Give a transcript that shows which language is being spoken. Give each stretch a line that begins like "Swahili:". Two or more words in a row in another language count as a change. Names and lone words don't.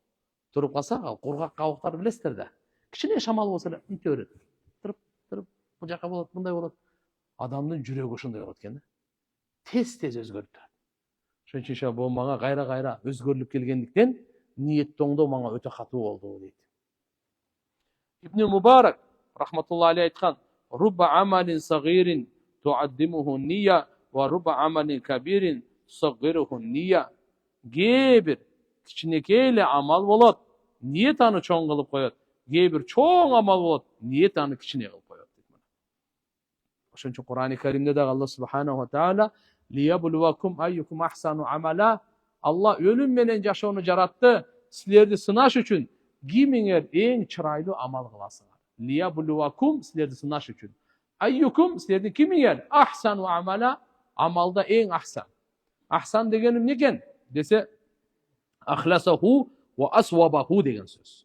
Kyrgyz: Туруп калса, ал кургак кабыктарды билесиздер да. Кичине шамал болсо эле инте берет. Тырып, бул жака болот, мындай болот. Адамдын жүрөгү ошондой болот экен да. Тез өзгөрүп турат. Ошон үчүн бул мага кайра өзгөрүлүп келгендиктен ниетти оңдоо мага өтө катуу болду дейт.
Arabic: Ибн Мубарак رحمة الله عليه айткан: "رب عمل صغير تعظمه النية ورب عمل كبير تصغره النية."
Kyrgyz: Кээ бир кичинекей эле амал болот, ниет аны чоң кылып коет. Кээ бир чоң амал болот, ниет аны кичине кылып коет. Ошон үчүн Кур'ан-ы Каримде дагы
Arabic: الله سبحانه وتعالى ليبلوكم أيكم أحسن عملا.
Kyrgyz: Алла өлүм менен жашоону жаратты, силерди сынаш үчүн кимиңер эң чырайлуу амал кыласыңар. Лиябулвакум силерди сынаш үчүн. Айюкум силердин кимиңер
Arabic: أحسن عملا,
Kyrgyz: амалда эң ахсан. Ахсан деген эмне экен десе,
Arabic: أخلصه وأصوبه
Kyrgyz: деген сөз.